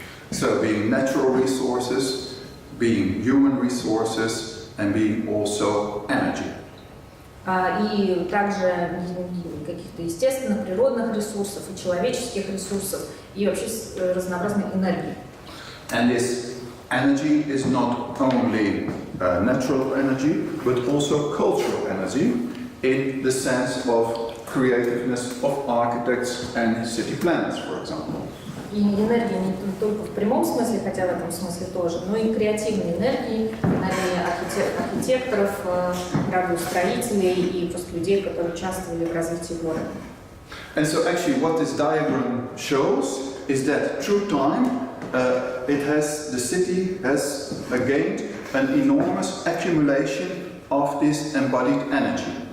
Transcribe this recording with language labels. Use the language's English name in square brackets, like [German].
[English] So being natural resources, being human resources, and being also energy. [Russian] И также каких-то естественных, природных ресурсов, и человеческих ресурсов, и вообще разнообразной энергии. [English] And this energy is not only natural energy, but also cultural energy, in the sense of creativeness of architects and city planners, for example. [Russian] И энергия не только в прямом смысле, хотя в этом смысле тоже, но и креативной энергии, архитекторов, градостроителей и просто людей, которые участвовали в развитии города. [English] And so actually what this diagram shows is that through time the city has gained an enormous accumulation of this embodied energy.